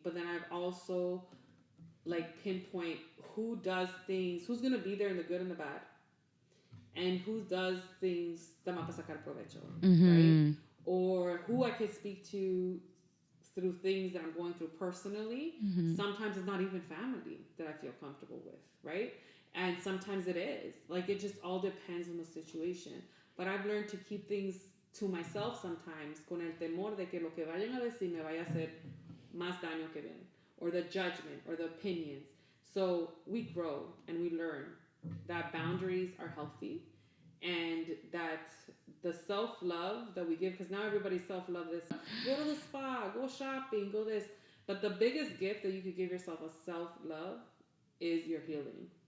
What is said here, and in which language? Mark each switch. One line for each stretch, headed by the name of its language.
English: But then I've also like pinpoint who does things, who's gonna be there in the good and the bad, and who does things that
Spanish: va a sacar provecho,
English: right? Or who I can speak to through things that I'm going through personally. Sometimes it's not even family that I feel comfortable with, right? And sometimes it is. Like, it just all depends on the situation. But I've learned to keep things to myself sometimes,
Spanish: con el temor de que lo que vayan a decir me vaya a hacer más daño que bien,
English: or the judgment or the opinions. So we grow and we learn that boundaries are healthy, and that the self-love that we give, because now everybody's self-love is go to the spa, go shopping, go this. But the biggest gift that you could give yourself as self-love is your healing.